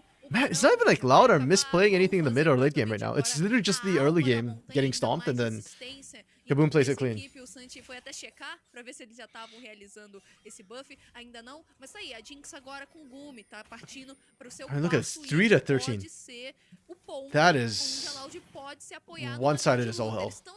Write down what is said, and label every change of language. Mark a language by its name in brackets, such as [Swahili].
[English] Man, it's not even like Loud are misplaying anything in the mid or late game right now. It's literally just the early game getting stomped and then Kaboom plays it clean. [Portuguese] Foi até checar para ver se eles já estavam realizando esse buff, ainda não, mas tá aí, a Jinx agora com o Gumi, tá partindo pro seu [English] I mean, look at this, 3-13. That is one-sided as all hell.